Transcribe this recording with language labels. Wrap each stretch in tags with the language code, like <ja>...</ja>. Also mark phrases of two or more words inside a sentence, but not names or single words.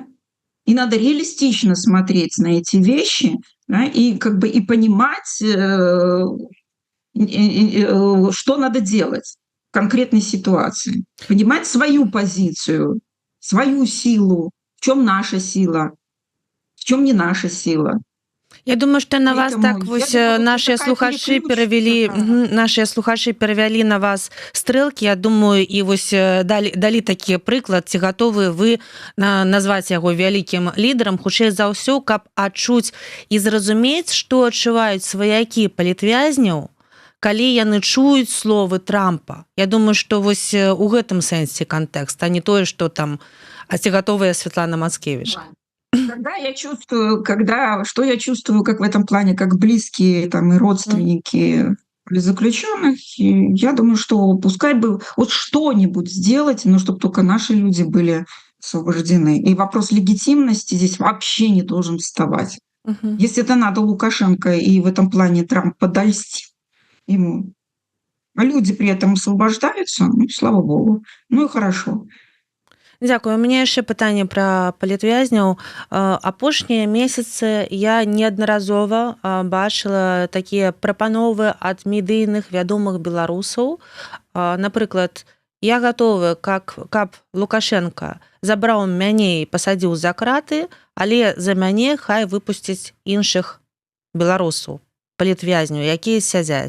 <ru>И надо реалистично смотреть на эти вещи, да, и как бы и понимать, что надо делать в конкретной ситуации. Понимать свою позицию, свою силу, в чем наша сила, в чем не наша сила.</ru> <be>Я думаю, што на вас</be> <ru>Поэтому так я</ru> <be>вось</be> <ru>думаю,</ru> <be>нашыя</be> <ru>такая</ru> <be>слухачы</be> <ru>переключка, да.</ru> <be>нашыя слухачы перавялі на вас стрэлкі. Я думаю, і вось далі такі прыклад, ці гатовы вы назваць яго вялікім лідарам, хутчэй за ўсё, каб адчуць і зразумець, што адчуваюць сваякі палітвязняў, калі яны чуюць словы Трампа. Я думаю, што вось у гэтым сэнсе кантэкст, а не тое, што там, а ці гатовая Святлана Мацкевіч.</be> <ru>Когда я чувствую, что я чувствую, как в этом плане, как близкие там, и родственники заключенных, и я думаю, что пускай бы вот что-нибудь сделать, но чтобы только наши люди были освобождены. И вопрос легитимности здесь вообще не должен вставать. Если это надо Лукашенко и в этом плане Трамп подольстит ему, а люди при этом освобождаются, ну, слава богу, ну и хорошо.</ru> <be>Дзякую. У мяне яшчэ пытанне пра палітвязняў. Апошнія месяцы я неаднаразова бачыла такія прапановы ад медыйных вядомых беларусаў. Напрыклад, я гатовы, каб Лукашенко забраў мяне і пасадзіў за краты, але за мяне хай выпусціць іншых беларусаў, палітвязняў, якія сядзяць.</be>